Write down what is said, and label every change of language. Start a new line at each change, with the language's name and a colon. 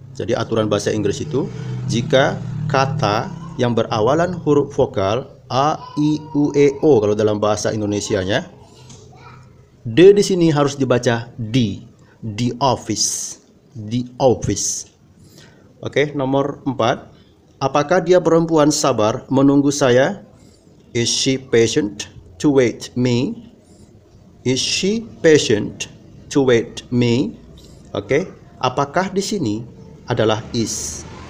Indonesian: Jadi aturan bahasa Inggris itu, jika kata yang berawalan huruf vokal A, I, U, E, O kalau dalam bahasa Indonesianya, the di sini harus dibaca di, the office, the office. Oke, nomor 4. Apakah dia perempuan sabar menunggu saya?
English: Is she patient to wait me? Is she patient to wait me?
Indonesian: Oke, apakah di sini adalah is?